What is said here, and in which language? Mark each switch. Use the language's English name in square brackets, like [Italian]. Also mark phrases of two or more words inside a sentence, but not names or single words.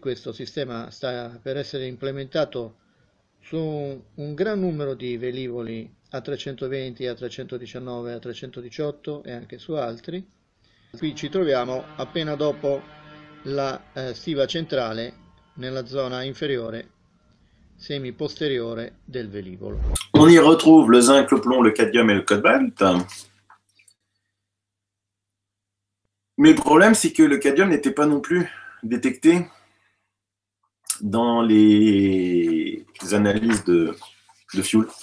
[Italian] Questo sistema sta per essere implementato su un gran numero di velivoli A320, A319, A318 e anche su altri. Qui ci troviamo appena dopo la stiva centrale nella zona inferiore semi-posteriore del velivolo. [French] On y retrouve le zinc, le plomb, le cadmium et le cobalt. Mais le problème, c'est que le cadmium n'était pas non plus détecté dans les analyses de fuel.